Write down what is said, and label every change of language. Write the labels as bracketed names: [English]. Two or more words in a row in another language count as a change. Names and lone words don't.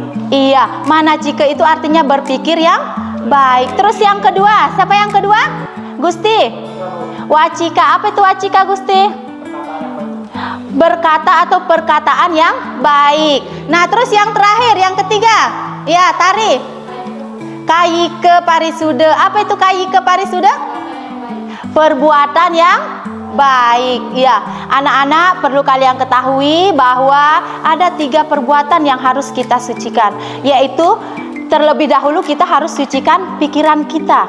[Indonesian] Iya, manacika itu artinya berpikir yang baik. Terus yang kedua, siapa yang kedua? Gusti. Wacika. Apa itu wacika, Gusti? berkata atau perkataan yang baik. Nah, terus yang terakhir, yang ketiga, ya Tari. Kayyike parisuda. Apa itu kayyike parisuda? Perbuatan yang baik. Ya, anak-anak perlu kalian ketahui bahwa ada 3 perbuatan yang harus kita sucikan, yaitu terlebih dahulu kita harus sucikan pikiran kita.